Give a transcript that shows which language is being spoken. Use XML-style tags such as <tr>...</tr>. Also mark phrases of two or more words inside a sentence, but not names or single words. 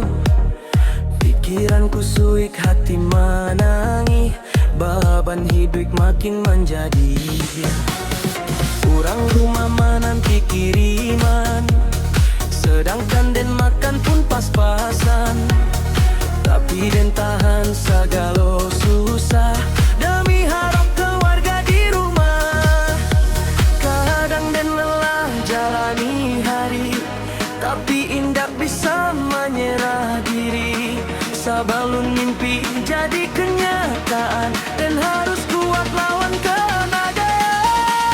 <id>Pikiranku suik, hati menangi, beban hidup makin menjadi.</id> <min>Urang rumah menanti kiriman, sedangkan den makan pun pas-pasan. Tapi den tahan segala susah demi harap keluarga di rumah. Kadang den lelah jalani hari, tapi indak bisa menyerah diri.</min> <id>Sebelum mimpi jadi kenyataan, dan harus kuat lawan keadaan.</id>